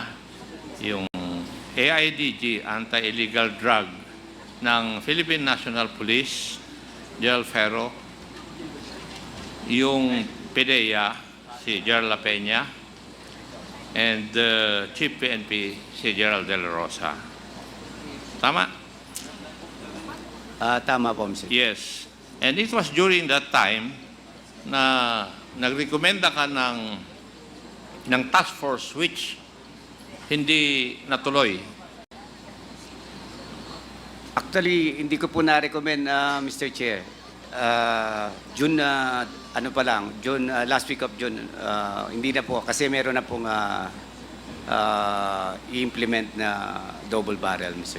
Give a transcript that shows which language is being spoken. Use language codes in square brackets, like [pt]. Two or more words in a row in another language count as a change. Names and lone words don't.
[tl] Yung AIDG, Anti-Illegal Drug, ng Philippine National Police, Gerald Ferro, yung PIDEA, si Gerald La Peña, [en] and Chief [tl] PNP, si Gerald de la Rosa. Tama? Tama po, Mr. Chair. [en] Yes. And it was during that time [tl] na nagrekomenda ka ng [en] task force which [tl] hindi natuloy. Actually, hindi ko po na-recommend, Mr. Chair. June, ano pa lang, June, [en] last week of June, [tl] hindi na po, kasi meron na pong i-implement na [en] double barrel, [tl] Mr.